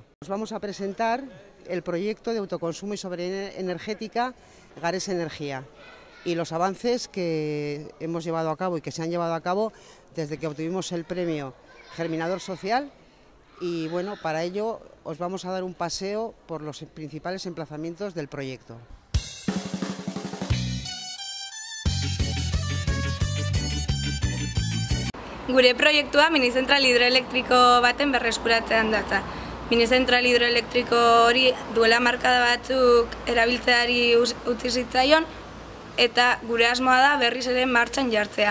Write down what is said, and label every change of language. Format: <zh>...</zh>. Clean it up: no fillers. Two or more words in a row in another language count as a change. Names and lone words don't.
<es>Os vamos a presentar el proyecto de autoconsumo y soberanía energética Garés Energía y los avances que hemos llevado a cabo y que se han llevado a cabo desde que obtuvimos el premio Germinador Social. Y bueno, para ello os vamos a dar un paseo por los principales emplazamientos del proyecto.</es> <eu>Gure proiektua minizentral hidroelektriko baten berreskuratzean datza. Minizentral hidroelektriko hori duela markada batzuk erabiltzeari utzi zitzaion eta gure asmoa da berriz ere martxan jartzea.</eu>